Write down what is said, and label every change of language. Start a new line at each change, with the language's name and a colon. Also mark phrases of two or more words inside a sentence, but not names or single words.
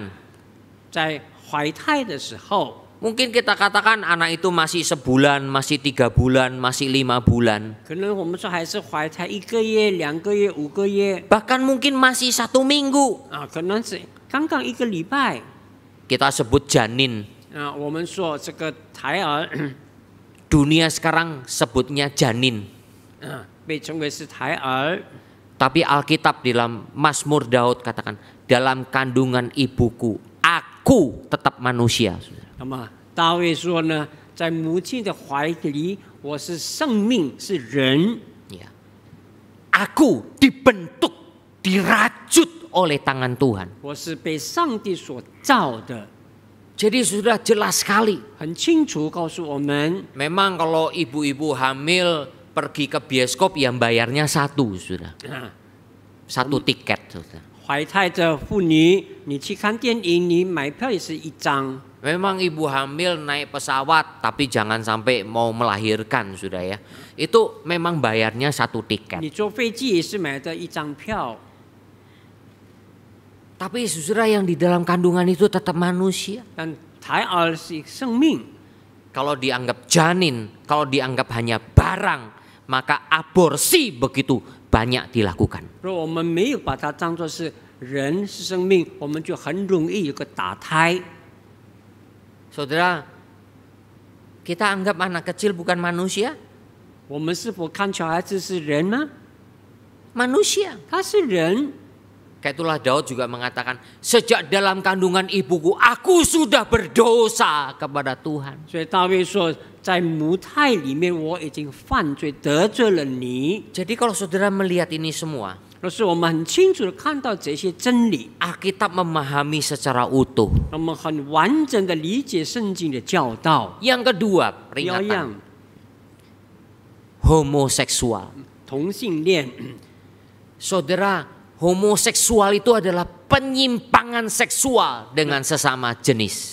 Chinese: 在怀胎的时候，
Indonesian: mungkin kita katakan anak itu masih sebulan, masih 3 bulan, masih 5 bulan.
Chinese: 可能我们说还是怀胎1个月、2个月、5个月
Indonesian: Bahkan mungkin masih 1 minggu.
Chinese: 可能是刚刚1个礼拜
Indonesian: Kita sebut janin.
Chinese: 我们说这个胎儿
Indonesian: Dunia sekarang sebutnya janin.
Chinese: 被称为是胎儿。
Indonesian: Tapi Alkitab di dalam Mazmur Daud katakan, dalam kandungan ibuku, aku tetap manusia.
Chinese: 那么大卫说呢，在母亲的怀里，我是生命，是人。
Indonesian: Ya. Aku dibentuk, dirajut oleh tangan Tuhan.
Chinese: 我是被上帝所造的，
Indonesian: Jadi sudah jelas sekali.
Chinese: 很清楚告诉我们，
Indonesian: Memang kalau ibu-ibu hamil pergi ke bioskop yang bayarnya satu, sudah. Satu tiket, sudah.
Chinese: 怀胎的妇女，你去看电影，你买票也是一张。
Indonesian: Memang ibu hamil naik pesawat, tapi jangan sampai mau melahirkan, sudah ya. Itu memang bayarnya satu tiket.
Chinese: 你坐飞机也是买的一张票。
Indonesian: Tapi saudara, yang di dalam kandungan itu tetap manusia.
Chinese: 但胎儿是生命，
Indonesian: Kalau dianggap janin, kalau dianggap hanya barang, maka aborsi begitu banyak dilakukan.
Chinese: 如果我们没有把它当作是人是生命，我们就很容易有个打胎。
Indonesian: Saudara, kita anggap anak kecil bukan manusia?
Chinese: 我们是否看小孩子是人呢？
Indonesian: Manusia.
Chinese: 他是人。
Indonesian: Kayak itulah Daud juga mengatakan, sejak dalam kandungan ibuku aku sudah berdosa kepada Tuhan.
Chinese: 所以大卫说，在母胎里面我已经犯罪得罪了你。
Indonesian: Jadi kalau saudara melihat ini semua,
Chinese: 若是我们很清楚的看到这些真理，
Indonesian: Alkitab memahami secara utuh.
Chinese: 我们很完整的理解圣经的教导。
Indonesian: Yang kedua,
Chinese: 第二样，
Indonesian: peringatan homoseksual.
Chinese: 同性恋，
Indonesian: Saudara, homoseksual itu adalah penyimpangan seksual dengan sesama jenis.